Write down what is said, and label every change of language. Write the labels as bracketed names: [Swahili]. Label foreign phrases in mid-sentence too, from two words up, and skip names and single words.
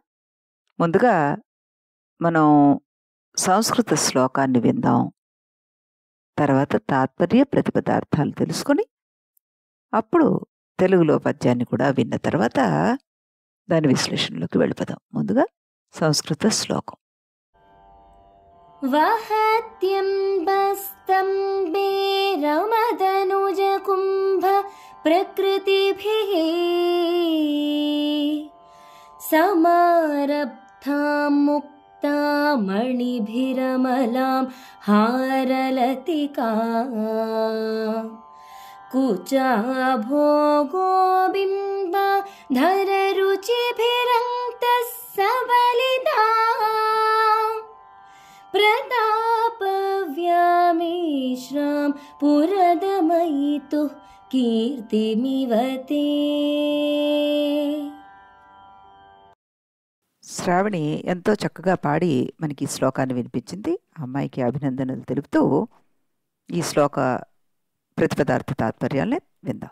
[Telugu] ముందుగా మనం సంస్కృత శ్లోకాన్ని విందాం. తర్వాత తాత్పర్య ప్రతిపదార్థాలు తెలుసుకొని, అప్పుడు తెలుగులో పద్యాన్ని కూడా విన్న తర్వాత దాని విశ్లేషణలోకి వెళ్ళిపోదాం. ముందుగా సంస్కృత శ్లోకం. [Sanskrit] वहत्यम्बस्तम्बे रमदनुजकुम्भ प्रकृतिभिः समारब्धां मुक्तामणिभिरमलां हारलतिका कुचाभोगोबिम्बा धररुचिभिरङ्क्तः सबलिता प्रतापव्यामिश्रां पुरदमयितुः కీర్తిమివ తే. [Telugu] శ్రావణి ఎంతో చక్కగా పాడి మనకి ఈ శ్లోకాన్ని వినిపించింది. ఆ అమ్మాయికి అభినందనలు తెలుపుతూ ఈ శ్లోక ప్రతిపదార్థ తాత్పర్యాలని విందాం.